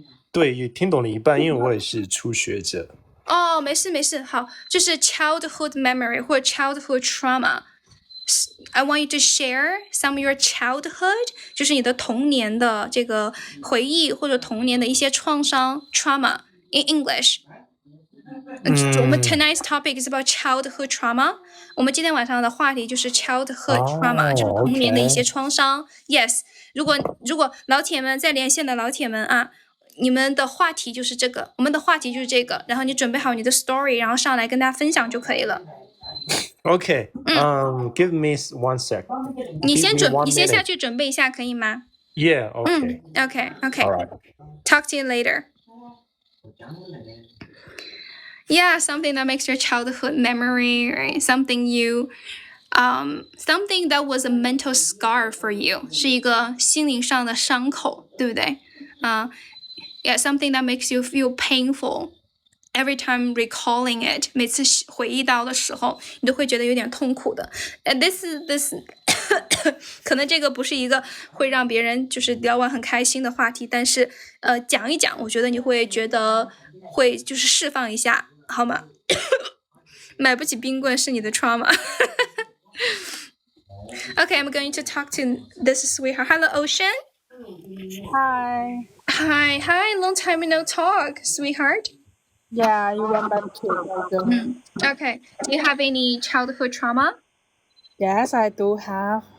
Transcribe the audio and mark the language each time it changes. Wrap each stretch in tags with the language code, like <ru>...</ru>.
<zh>对，听懂了一半，因为我也是初学者。哦，没事，好，就是 childhood memory 或者 childhood trauma.</zh> <en>I want you to share some of your childhood，</en> <zh>就是你的童年的这个回忆或者童年的一些创伤</zh> <en>trauma in English。我们 tonight's topic is about childhood trauma。</en> <zh>我们今天晚上的话题就是 childhood trauma，就是童年的一些创伤。 Yes， 如果老铁们在连线的老铁们啊，你们的话题就是这个，我们的话题就是这个，然后你准备好你的 story， 然后上来跟大家分享就可以了。</zh> <en>OK， give me 1 sec。</en> <zh>你先下去准备一下，可以吗</zh> <en>？Yeah, OK. Okay. All right. Talk to you later. Yeah, something that makes your childhood memory, right? Something that was a mental scar for you，</en> <zh>是一个心灵上的伤口，对不对？</zh> <en>Yeah, something that makes you feel painful.Every time recalling it，</en> <zh>每次回忆到的时候，你都会觉得有点痛苦的。 This 可能这个不是一个会让别人就是聊完很开心的话题，但是讲一讲，我觉得你会觉得会就是释放一下，好吗？买不起冰棍是你的 trauma 。</zh> <en>Okay, I'm going to talk to this sweetheart. Hello, Ocean. Hi. Long time no talk, sweetheart.Yeah, you went back to Okay. Do you have any childhood trauma? Yes, I do have.</en>